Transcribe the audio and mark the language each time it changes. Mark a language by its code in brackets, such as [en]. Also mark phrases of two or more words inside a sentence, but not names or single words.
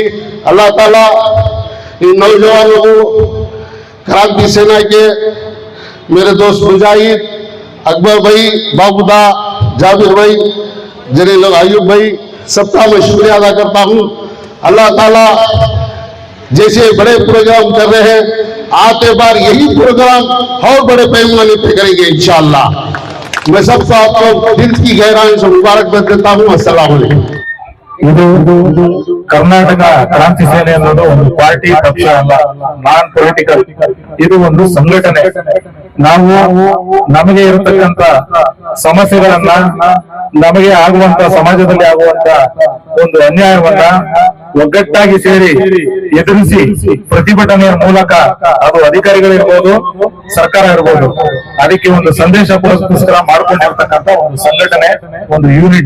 [hi] अल्लाह ताला इन नौजवानों को, क्रांति सेना के मेरे दोस्त मुजाहिद, अकबर भाई, बाबूदा, जाबिर भाई, जिन्हें लोग अयूब भाई, सबका मैं शुक्रिया अदा करता हूँ। अल्लाह ताला जैसे बड़े प्रोग्राम कर रहे हैं, आते बार यही प्रोग्राम और बड़े पैमाने पे करेंगे इंशाअल्लाह। मैं सबको आपको दिल की गहराई से मुबारकबाद देता हूँ। [ar] السلام عليكم. [kn] ಇದು ಕರ್ನಾಟಕ ಕ್ರಾಂತಿ ಸೇನೆ ಅನ್ನೋದು ಒಂದು ಪಾರ್ಟಿ ಪಕ್ಷ ಅಲ್ಲ, [en] non political. [kn] ಇದು ಒಂದು ಸಂಘಟನೆ. ನಾವು ನಮಗೆ ಇರತಕ್ಕಂತ ಸಮಸ್ಯೆಗಳನ್ನ, ನಮಗೆ ಆಗುವಂತ ಸಮಾಜದಲ್ಲಿ ಆಗುವಂತ ಒಂದು ಅನ್ಯಾಯವನ್ನ ಒಗ್ಗಟ್ಟಾಗಿ ಸೇರಿ ಎದುರಿಸಿ ಪ್ರತಿಭಟನೆಯ ಮೂಲಕ, ಅದು ಅಧಿಕಾರಿಗಳಿರ್ಬೋದು, ಸರ್ಕಾರ ಇರ್ಬೋದು, ಅದಕ್ಕೆ ಒಂದು ಸಂದೇಶ ಪುರಸ್ಕರ ಮಾಡ್ಕೊಂಡಿರ್ತಕ್ಕಂಥ ಒಂದು ಸಂಘಟನೆ, ಒಂದು ಯೂನಿಟಿ.